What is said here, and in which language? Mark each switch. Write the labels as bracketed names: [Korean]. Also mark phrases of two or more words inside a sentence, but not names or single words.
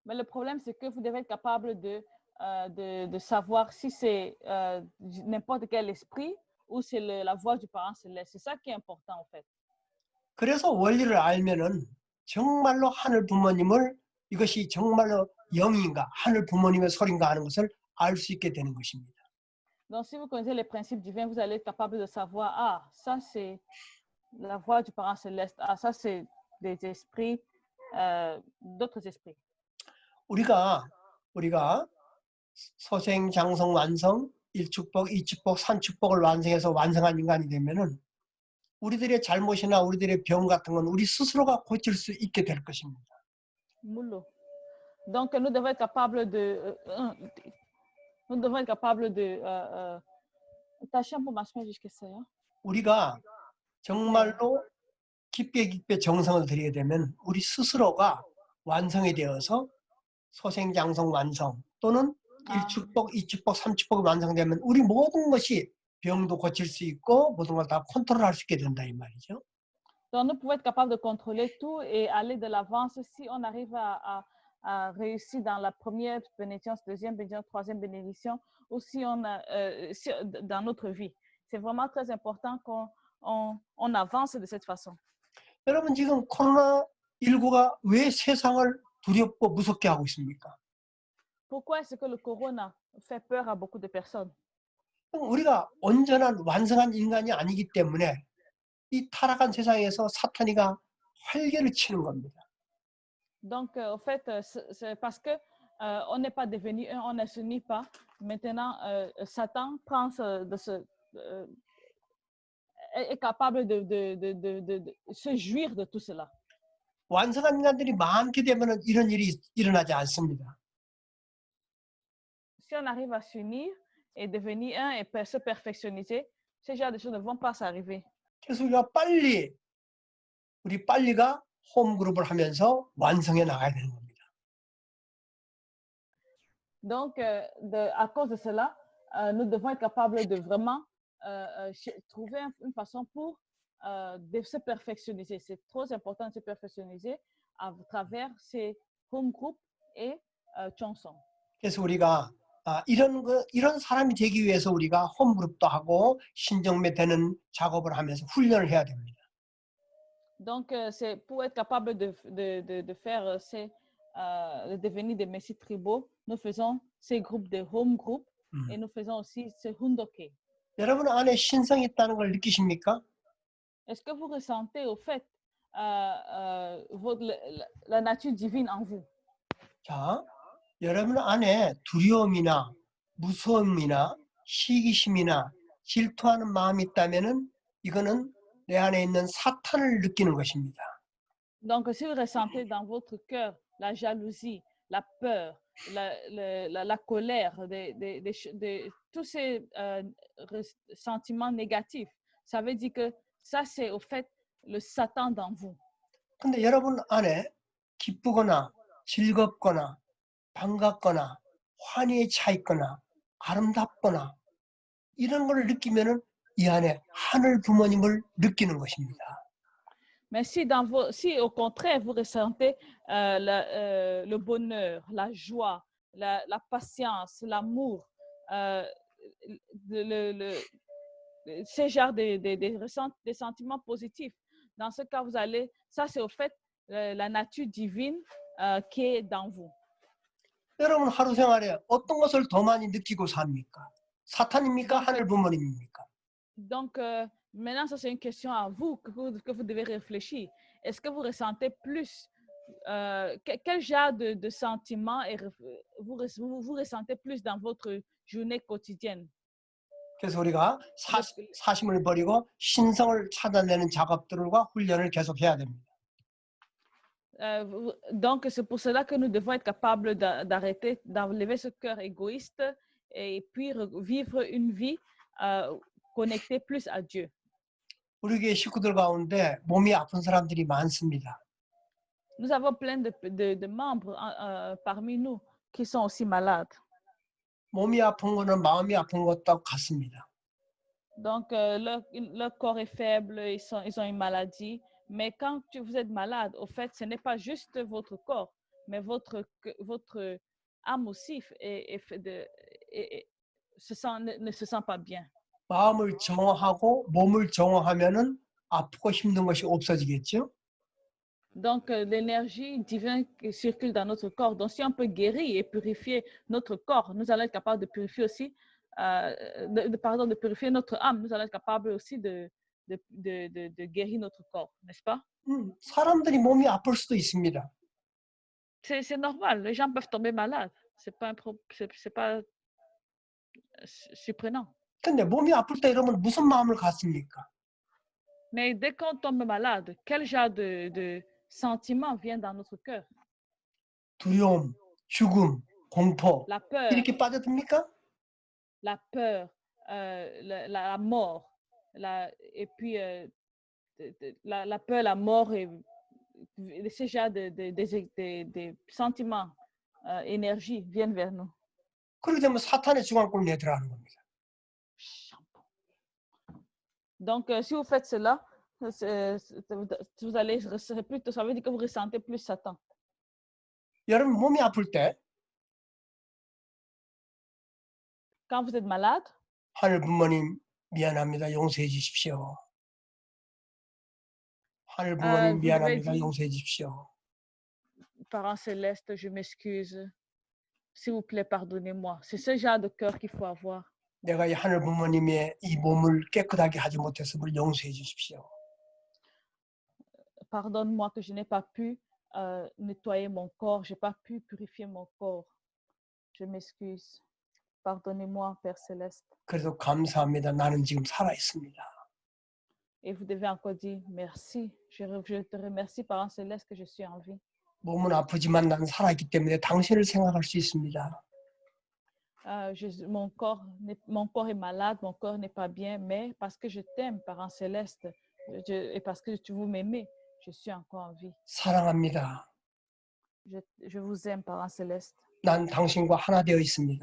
[French] Mais le problème, c'est que vous devez être capable de savoir si c'est n'importe quel esprit ou c'est la voix du parent céleste. C'est ça qui est important, en fait. [Korean] 그래서 원리를 알면은 정말로 하늘 부모님을 이것이 정말로 영인가 하늘 부모님의 소리인가 하는 것을 알 수 있게 되는 것입니다. [French] Donc, si vous connaissez les principes divins, vous allez être capable de savoir, ah, ça c'est la voix du parent céleste, ah, ça c'est des esprits, d'autres esprits. [Korean] 우리가 소생, 장성, 완성, 1축복, 2축복, 3축복을 완성해서 완성한 인간이 되면은 우리들의 잘못이나 우리들의 병 같은 건 우리 스스로가 고칠 수 있게 될 것입니다. [French] Donc, nous devons être capables de [Korean] 다시 한번 말씀해 주시겠어요? 우리가 정말로 깊게 정성을 들이게 되면 우리 스스로가 완성이 되어서 소생, 장성, 완성 또는 1축복, 2축복, 3축복이 완성되면 우리 모든 것이 병도 고칠 수 있고 모든 걸 다 컨트롤할 수 있게 된다 이 말이죠. [French] Donc, nous pouvons être capables de contrôler tout et aller de l'avance si on arrive à réussir dans la première bénédiction, deuxième bénédiction, troisième bénédiction, ou si on a, dans notre vie. C'est vraiment très important qu'on avance de cette façon. [Korean] 여러분 지금 코로나19가 왜 세상을 두렵고 무섭게 하고 있습니까? [French] Pourquoi est-ce que le corona fait peur à beaucoup de personnes? [Korean] 우리가 온전한 완성한 인간이 아니기 때문에 이 타락한 세상에서 사탄이가 활개를 치는 겁니다. [French] Donc, en fait, c'est parce que on n'est pas devenu un, on ne se nie pas. Maintenant, Satan est capable de se jouir de tout cela. [Korean] 완성한 인간들이 많게 되면 이런 일이 일어나지 않습니다. [French] Si on arrive à s'unir et devenir un et se perfectionner, ces genres de choses ne vont pas s'arriver. [Korean] 그래서 우리 빨리가 홈그룹을 하면서 완성해 나가야 되는 겁니다. [French] Donc, à cause de cela, nous devons être capables de vraiment trouver une façon pour de se perfectionner. C'est trop important de se perfectionner à travers ces [English] home groups [French] et chansons. [Korean] 그래서 우리가 이런 사람이 되기 위해서 우리가 홈그룹도 하고 신정매 되는 작업을 하면서 훈련을 해야 됩니다. [French] Donc, c'est pour être capable de faire de devenir des messies tribaux, nous faisons ces groupes de [English] home group [French] et nous faisons aussi ce hundoke. [Korean] 여러분 안에 신성이 있다는 걸 느끼십니까? [French] Est-ce que vous ressentez au fait la nature divine en vous? [Korean] 자, 여러분 안에 두려움이나 무서움이나 시기심이나 질투하는 마음이 있다면은 이거는 내 안에 있는 사탄을 느끼는 것입니다. [French] Donc, si vous ressentez dans votre cœur la jalousie, la peur, la colère, tous ces sentiments négatifs, ça veut dire que ça, c'est au fait le Satan dans vous. [Korean] 근데 여러분 안에 기쁘거나 즐겁거나 반갑거나 환희에 차 있거나 아름답거나 이런 걸 느끼면은 이 안에 하늘 부모님을 느끼는 것입니다. [French] Mais si au contraire vous ressentez le bonheur, la joie, la patience, l'amour, ces genres des sentiments positifs, dans ce cas vous allez, ça c'est au fait la nature divine qui est dans vous. [Korean] 여러분 하루 생활에 어떤 것을 더 많이 느끼고 삽니까? 사탄입니까? 하늘 부모님입니까? [French] Donc, maintenant, ça, c'est une question à vous que vous devez réfléchir. Est-ce que vous ressentez plus, quel genre de sentiments vous ressentez plus dans votre journée quotidienne? [Korean] 그래서 우리가 사심을 버리고 신성을 찾아내는 작업들과 훈련을 계속해야 됩니다. [French] Donc, c'est pour cela que nous devons être capables d'arrêter, d'enlever ce cœur égoïste et puis vivre une vie connectée plus à Dieu. [Korean] 우리 교회 식구들 가운데 몸이 아픈 사람들이 많습니다. [French] Nous avons plein de membres parmi nous qui sont aussi malades. [Korean] 몸이 아픈 거는 마음이 아픈 것도 같습니다. [French] Donc, leur corps est faible, ils ont une maladie. Mais quand vous êtes malade, au fait, ce n'est pas juste votre corps, mais votre âme aussi ne se sent pas bien. [Korean] 마음을 정화하고 몸을 정화하면은 아프고 힘든 것이 없어지겠죠? [French] Donc, l'énergie divine qui circule dans notre corps. Donc, si on peut guérir et purifier notre corps, nous allons être capables de purifier aussi, de purifier notre âme. Nous allons être capables aussi de guérir notre corps, n'est-ce pas? [Korean] 사람들이 몸이 아플 수도 있습니다. [French] C'est normal. Les gens peuvent tomber malades. C'est pas surprenant. [Korean] 근데 몸이 아플 때 이러면 무슨 마음을 갖습니까? [French] Mais dès qu'on tombe malade, quel genre de sentiment vient dans notre cœur? [Korean] 두려움, 죽음, 공포 [French] La peur. [Korean] 이렇게 빠져듭니까? [French] La peur, la mort, et puis la peur, la mort et ce genre de sentiments, énergie viennent vers nous. [Korean] 그렇게 되면 사탄의 주관권에 들어가는 겁니다. [French] Donc, si vous faites cela, vous allez plutôt, ça veut dire que vous ressentez plus Satan. [Korean] 여러분 몸이 아플 때 [French] Quand vous êtes malade, [Korean] 하늘 부모님 미안합니다. 용서해 주십시오. 하늘 부모님 [French] vous [Korean] 미안합니다. [French] devez dire, [Korean] 용서해 주십시오. [French] Parents célestes, je m'excuse. S'il vous plaît, pardonnez-moi. C'est ce genre de cœur qu'il faut avoir. [Korean] 내가 이 하늘 부모님의 이 몸을 깨끗하게 하지 못했음을 용서해 주십시오. [French] Pardonne-moi que je n'ai pas pu nettoyer mon corps, je n'ai pas pu purifier mon corps. Je m'excuse. Pardonnez-moi, Père Céleste. [Korean] 그래도 감사합니다. 나는 지금 살아 있습니다. [French] Et vous devez encore dire merci. Je te remercie, Parent Céleste, que je suis en vie. [Korean] 몸은 아프지만 나는 살아 있기 때문에 당신을 생각할 수 있습니다. [French] Mon corps est malade, mon corps n'est pas bien, mais parce que je t'aime, Parent Céleste, et parce que vous m'aimez, je suis encore en vie. [Korean] 사랑합니다. [French] Je vous aime, Parent Céleste. [Korean] 난 당신과 하나 되어 있습니다.